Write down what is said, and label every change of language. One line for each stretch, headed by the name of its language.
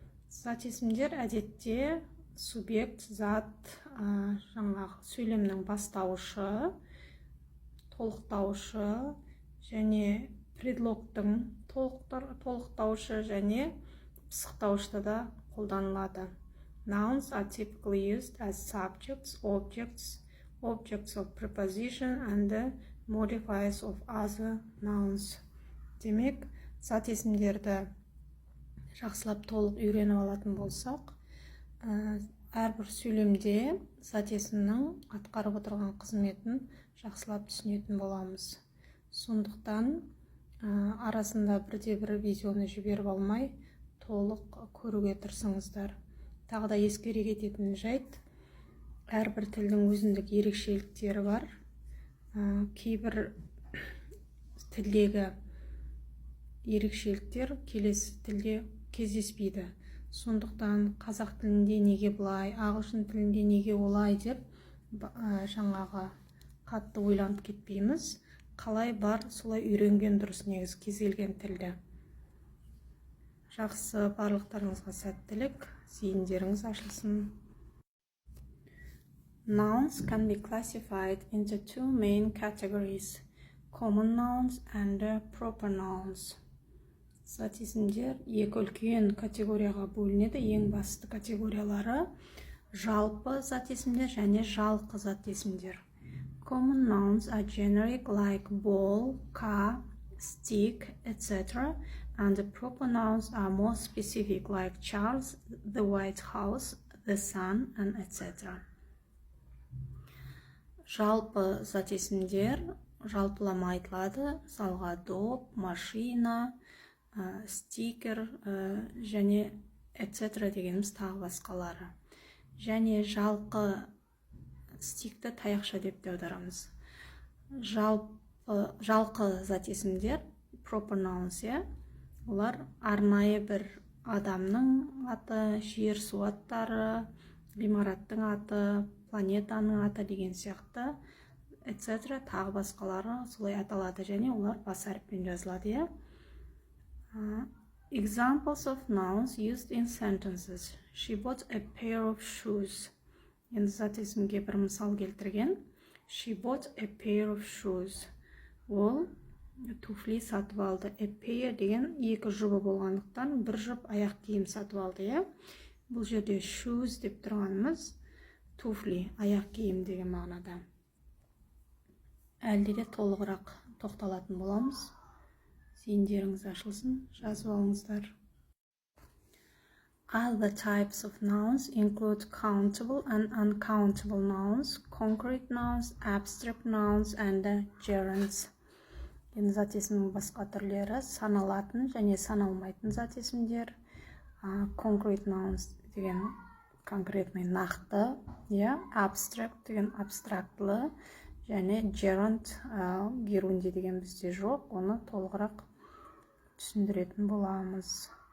Kazakh: Зат есімдер әдетте субъект, зат, жаңағы сөйлемнің бастаушы, толықтаушы және предлогтың толықтаушы және пысықтаушыда да қолданылады.
English: Nouns are typically used as subjects, objects of preposition and modifiers of other nouns.
Kazakh: Демек, зат есімдерді жақсылап толық үйреніп алатын болсақ, әрбір сөйлемде зат есімнің атқарып отырған қызметін жақсылап түсінетін боламыз. Сондықтан арасында бірде-бір видеоны жіберіп алмай, толық көруге тырысыңыздар. Тағы да ескере кететін жайт, әрбір тілдің өзіндік ерекшеліктері бар. Кейбір тілдегі ерекшеліктер келесі тілде кездеспейді. Сондықтан қазақ тілінде неге бұлай, ағылшын тілінде неге олай деп жаңағы қатты ойланып кетпейміз. Қалай бар, солай үйренген дұрыс негізі кез келген тілді. Жақсы, барлықтарыңызға сәттілік, зейіндеріңіз ашылсын.
English: Nouns can be classified into two main categories, common nouns and proper nouns.
Kazakh: Зат есімдер екі үлкен категорияға бөлінеді. Ең басты категориялары жалпы зат есімдер және жалқы зат есімдер.
English: Common nouns are generic like ball, car, stick, etc. And the proper nouns are more specific like Charles, the White House, the sun, and etc.
Kazakh: Жалпы зат есімдер жалпылама айтылады. Мысалға доп, машина, стикер және etc. дегеніміз тағы басқалары. Және жалқы стикті таяқша деп те аударамыз. Жалқы зат есімдер proper nouns, олар арнайы бір адамның аты, жер, су аттары, ғимараттың аты, планетаның аты деген сияқты etc. тағы басқалары солай аталады және олар бас әріппен жазылады.
English: Examples of nouns used in sentences. She bought a pair of shoes.
Kazakh: Енді зат есімге бір мысал келтірген.
English: She bought a pair of shoes.
Kazakh: Ол туфли сатып алды. A pair деген екі жұбы болғандықтан бір жұп аяқ киім сатып алды. Бұл жерде shoes деп тұрғанымыз туфли, аяқ киім деген мағынада. Әлде де толығырақ тоқталатын боламыз. Зейіндеріңіз ашылсын, жазып алыңыздар. Other types of nouns include countable and uncountable nouns, concrete nouns, abstract nouns, and gerunds. Енді зат есімнің басқа түрлері саналатын және саналмайтын зат есімдер. Concrete nouns деген конкретный нақты, abstract деген абстрактылы, және gerund, герунди деген бізде жоқ, оны толығырақ түсіндіретін боламыз.